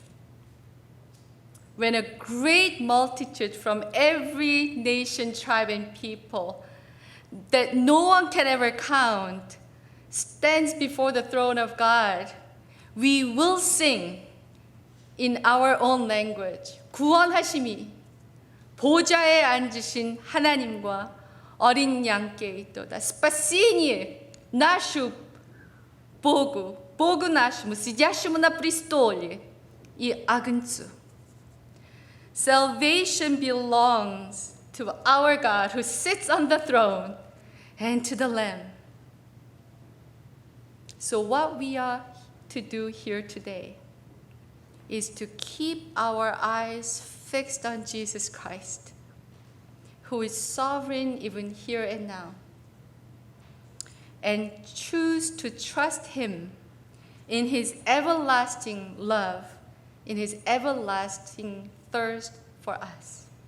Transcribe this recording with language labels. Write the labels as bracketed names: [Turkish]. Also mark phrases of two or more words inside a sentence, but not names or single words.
[English] when a great multitude from every nation, tribe, and people that no one can ever count stands before the throne of God, we will sing in our own language, [Korean] 구원하심이 보좌에 앉으신 하나님과 어린 양께 있도다. [Russian] Спасение нашу Богу, Богу нашему, сидящему на престоле и Агнцу. [English] Salvation belongs to our God who sits on the throne and to the Lamb. So what we are to do here today is to keep our eyes fixed on Jesus Christ, who is sovereign even here and now, and choose to trust him in his everlasting love, in his everlasting thirst for us.